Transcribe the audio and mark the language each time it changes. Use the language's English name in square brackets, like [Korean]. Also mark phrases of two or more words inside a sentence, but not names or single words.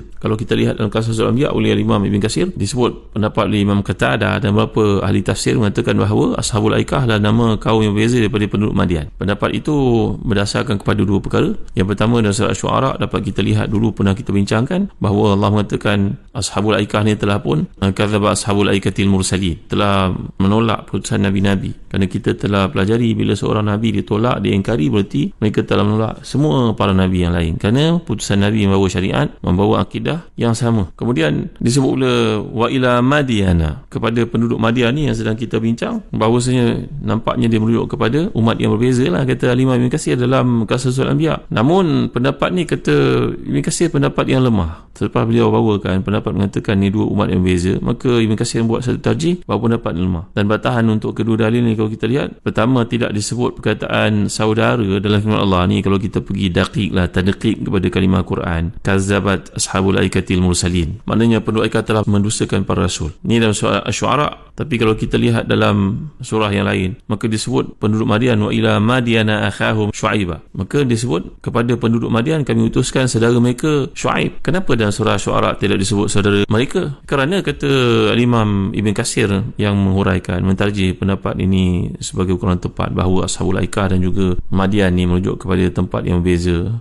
[Malay] Kalau kita lihat dalam Qasasul Anbiya oleh Imam Ibn Katsir, disebut pendapat oleh Imam Qatadah dan beberapa ahli tafsir mengatakan bahawa Ashabul Aikah adalah nama kaum yang berbeza daripada penduduk Madian. Pendapat itu berdasarkan kepada dua perkara. Yang pertama, dalam surah Syu'ara dapat kita lihat dulu, pernah kita bincangkan bahawa Allah mengatakan Ashabul Aikah ni telah pun [Arabic] كذب أصحاب الأيكة المرسلين, [Malay] telah menolak putusan Nabi-Nabi. Kerana kita telah pelajari bila seorang Nabi ditolak, diingkari, berarti mereka telah menolak semua para Nabi yang lain, kerana putusan Nabi membawa syariat, membawa akidah yang sama. Kemudian disebut pula [Arabic] وإلى مدين, [Malay] kepada penduduk Madian ni yang sedang kita bincang, bahawasanya nampaknya dia merujuk kepada umat yang berbeza lah, kata Imam Ibn Katsir dalam Qasasul Anbiya. Namun pendapat ni kata Ibn Katsir pendapat yang lemah. Selepas beliau bawakan pendapat mengatakan ni dua umat yang berbeza, maka Ibn Katsir buat satu tarjih bahawa pendapat lemah. Dan batahan untuk kedua dalil ni, kalau kita lihat, pertama, tidak disebut perkataan saudara dalam firman Allah ni. Kalau kita pergi daqiq lah, tadqiq kepada kalimah Quran, [Arabic] كذبت أصحاب الأيكة المرسلين, [Malay] maknanya penduduk Aikah telah mendustakan para rasul. Ni dalam surah Asy-Syu'ara. Tapi kalau kita lihat dalam surah yang lain, maka disebut penduduk Madian [Arabic] وإلى مدين أخاهم شعيبا, [Malay] maka disebut kepada penduduk Madian kami utuskan saudara mereka Shu'aib. Kenapa dalam surah Syu'ara tidak disebut saudara mereka? Kerana kata Imam Ibn Katsir yang menghuraikan, mentarjih pendapat ini sebagai ukuran tepat bahawa Ashabul Aikah dan juga Madian ni merujuk kepada tempat yang berbeza.